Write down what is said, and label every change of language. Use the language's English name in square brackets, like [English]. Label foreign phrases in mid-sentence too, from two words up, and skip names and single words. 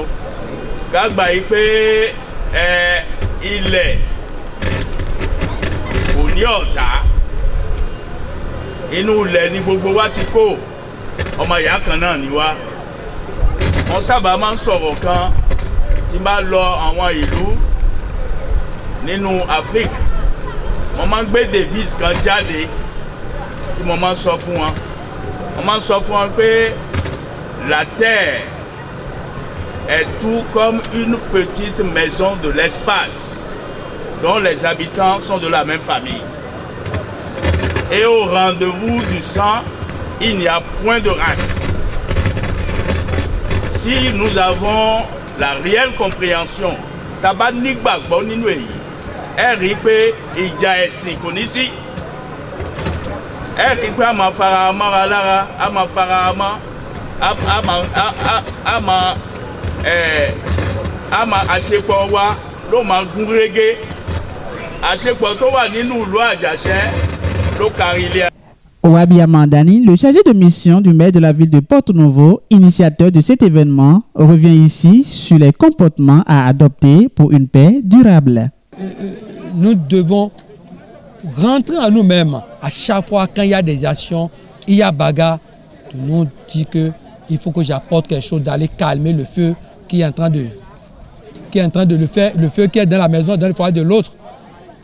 [Yoruba] Gágbà yìí pé ilẹ̀ kò ní ọ̀tá, inú ilẹ̀ ni gbogbo wa ti kó, ọmọ ìyá kan náà ni wá. Wọ́n sábà máa ń sọ̀rọ̀ kan tí bá lọ àwọn ìlú nínú Áfíríkà, wọ́n máa ń gbé devise kan jáde tí mo máa ń sọ fún wọn. Wọ́n máa ń sọ fún wọn pé [French] la terre est tout comme une petite maison de l'espace dont les habitants sont de la même famille. Et au rendez-vous du sang, il n'y a point de race. Si nous avons la réelle compréhension, [Yoruba] taba nígbàgbọ́ nínú èyí, ẹ rí pé ìjà ẹ̀sìn kò ní sí. Ẹ rí pé a máa fara mọ́ra lára, a máa fara mọ́, a máa àṣepọ̀ wa ló máa gún régé. Àṣepọ̀ tó wà nínú ìlú Àjàṣẹ́ ló kárí ilé. [French] Owabi Amandani, le chargé de mission du maire de la ville de Porto Novo, initiateur de cet événement, revient ici sur les comportements à adopter pour une paix durable. Nous devons rentrer en nous-mêmes à chaque fois quand il y a des actions, il y a bagarre, de nous dire qu'il faut que j'apporte quelque chose, d'aller calmer le feu qui est en train de le feu qui est dans la maison, dans le foyer de l'autre.